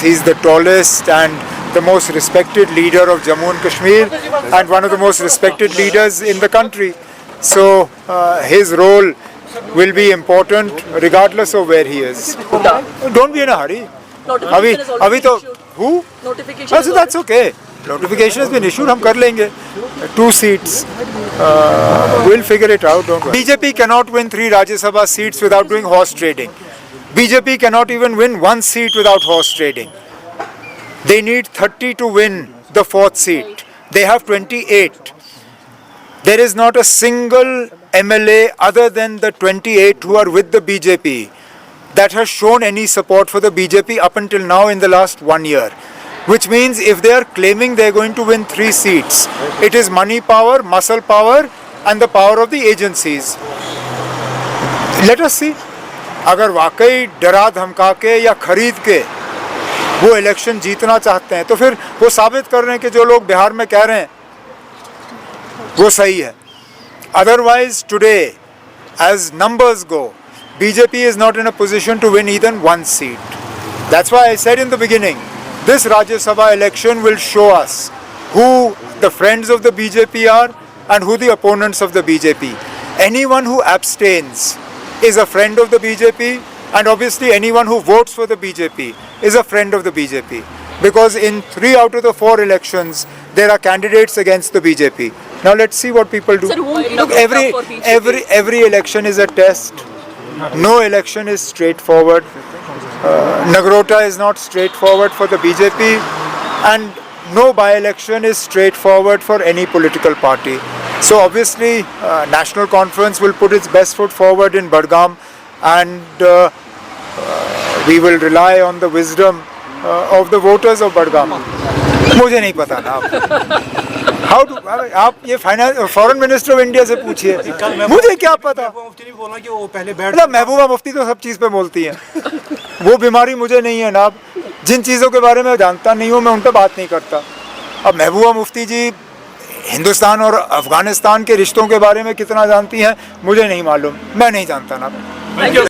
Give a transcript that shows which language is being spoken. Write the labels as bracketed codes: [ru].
[en] He is the tallest and the most respected leader of Jammu and Kashmir and one of the most respected leaders in the country. So his role will be important regardless of where he is. Don't be in a hurry. [hi] Abhi to who? [en] Notification. So that's okay. Notification has been issued. [hi] हम कर लेंगे 2 seats. [en] We'll figure it out. Don't worry. BJP cannot win 3 Rajya Sabha seats without doing horse trading. BJP cannot even win 1 seat without horse trading. They need 30 to win the 4th seat. They have 28. There is not a single MLA other than the 28 who are with the BJP that has shown any support for the BJP up until now in the last 1 year. Which means if they are claiming they are going to win 3 seats, it is money power, muscle power and the power of the agencies. Let us see. [hi] अगर वाकई डरा धमका के या खरीद के वो election जीतना चाहते हैं तो फिर वो साबित कर रहे हैं कि जो लोग बिहार में कह रहे हैं वो सही है. [en] Otherwise today, as numbers go, BJP is not in a position to win even 1 seat. That's why I said in the beginning, this Rajya Sabha election will show us who the friends of the BJP are and who the opponents of the BJP. Anyone who abstains is a friend of the BJP, and obviously anyone who votes for the BJP is a friend of the BJP. Because in 3 out of the 4 elections, there are candidates against the BJP. Now let's see what people do. Sir, look, every election is a test. No election is straightforward. Nagrota is not straightforward for the BJP, and no by-election is straightforward for any political party. So obviously National Conference will put its best foot forward in Budgam, and we will rely on the wisdom of the voters of Budgam. [hi] मुझे नहीं पता ना. आप ये [en] foreign minister of India [hi] से पूछिए, मुझे क्या पता. मतलब महबूबा मुफ्ती तो सब चीज़ पे बोलती हैं. वो बीमारी मुझे नहीं है ना. जिन चीज़ों के बारे में जानता नहीं हूँ मैं उन पर बात नहीं करता. अब महबूबा मुफ्ती जी हिंदुस्तान और अफगानिस्तान के रिश्तों के बारे में कितना जानती हैं मुझे नहीं मालूम. मैं नहीं जानता ना.